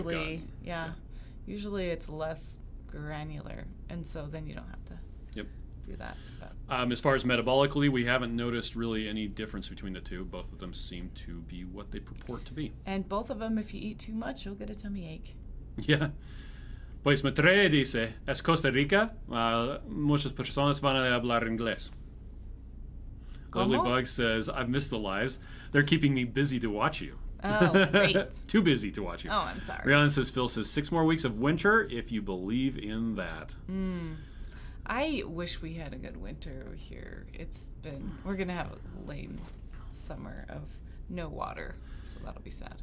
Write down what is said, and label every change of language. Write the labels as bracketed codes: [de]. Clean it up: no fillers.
[en] that we've gotten. Usually it's less granular, and so then you don't have to do that. As far as metabolically, we haven't noticed really any difference between the two. Both of them seem to be what they purport to be. And both of them, if you eat too much, you'll get a tummy ache. Yeah. [es] Pues Matreya dice, es Costa Rica, muchas personas van a hablar inglés. [en] Lilybug says, I've missed the lives. They're keeping me busy to watch you. Oh, great. Too busy to watch you. Oh, I'm sorry. Rihanna says, Phil says, 6 more weeks of winter if you believe in that. I wish we had a good winter over here. We're going to have a lame summer of no water, so that'll be sad.